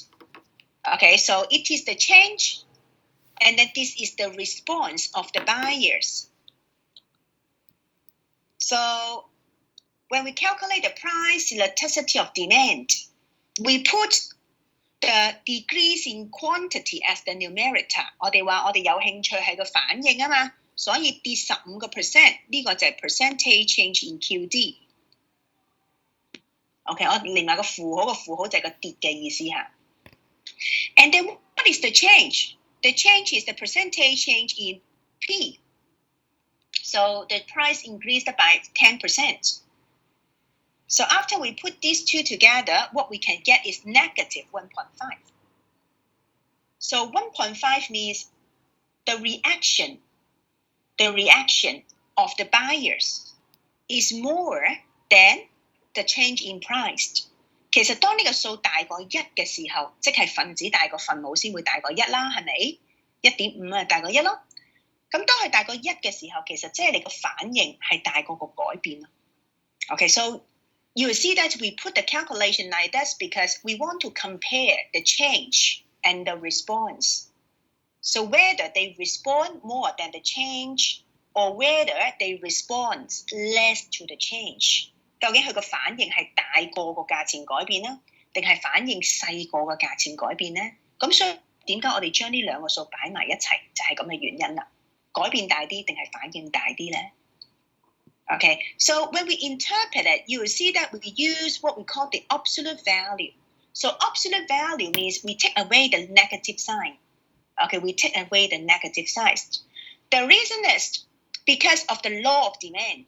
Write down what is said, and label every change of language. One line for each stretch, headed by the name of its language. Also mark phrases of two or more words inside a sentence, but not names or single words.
English: Okay, so it is the change, and then this is the response of the buyers. So when we calculate the price elasticity of demand, we put the decrease in quantity as the numerator.
Cantonese: 我哋話我哋有興趣係個反應啊嘛，所以跌15%呢個就係
English: percentage change in QD。
Cantonese: OK， 我連埋個符號就係個跌嘅意思嚇。
English: And then what is the change? The change is the percentage change in P. So the price increased by 10%. So after we put these two together, what we can get is negative 1.5. So 1.5 means the reaction of the buyers is more than the change in price.
Cantonese: 其實當呢個數大過1嘅時候，即係分子大過分母先會大過1啦，係咪？ 1.5 啊大過1咯。咁當佢大過1嘅時候，其實即係你個反應係大過個改變咯。
English: Okay, so you will see that we put the calculation like this because we want to compare the change and the response. So whether they respond more than the change or whether they respond less to the change.
Cantonese: 究竟佢個反應係大過個價錢改變啦，定係反應細過個價錢改變呢？咁所以點解我哋將呢兩個數擺埋一齊，就係咁嘅原因啦。改變大啲定係反應大啲呢？
English: Okay, so when we interpret it, you will see that we use what we call the absolute value. So absolute value means we take away the negative sign. Okay, we take away the negative signs. The reason is because of the law of demand.